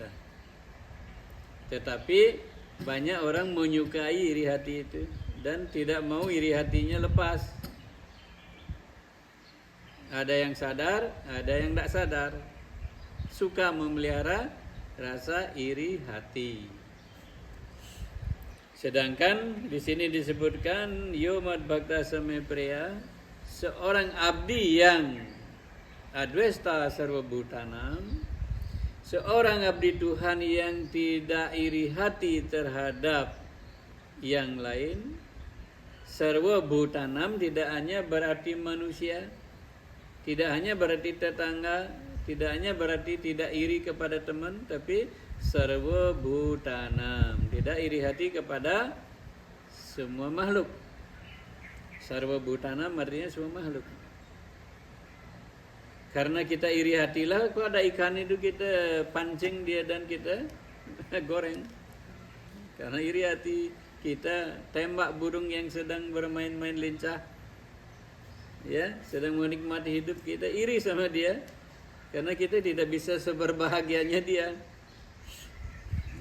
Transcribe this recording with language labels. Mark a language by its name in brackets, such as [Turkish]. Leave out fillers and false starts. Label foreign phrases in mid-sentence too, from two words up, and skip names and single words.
[Indonesian] Tetapi banyak orang menyukai iri hati itu dan tidak mau iri hatinya lepas. Ada yang sadar, ada yang tidak sadar, suka memelihara rasa iri hati. Sedangkan di sini disebutkan [Sanskrit] यो मद् भक्त समे प्रिय, [Indonesian] seorang abdi yang [Sanskrit] अद्वेष्टा सर्व भूतानाम्, [Indonesian] seorang abdi Tuhan yang tidak iri hati terhadap yang lain. [Sanskrit] सर्व भूतानाम् [Indonesian] tidak hanya berarti manusia, tidak hanya berarti tetangga, tidak hanya berarti tidak iri kepada teman, tapi [Sanskrit] सर्व भूतानाम्, [Indonesian] tidak iri hati kepada semua makhluk. [Sanskrit] सर्व भूतानाम् [Indonesian] artinya semua makhluk. Karena kita iri hatilah, kok ada ikan itu kita pancing dia dan kita goreng. Karena iri hati kita tembak burung yang sedang bermain-main lincah, ya, sedang menikmati hidup, kita iri sama dia karena kita tidak bisa seberbahagianya dia.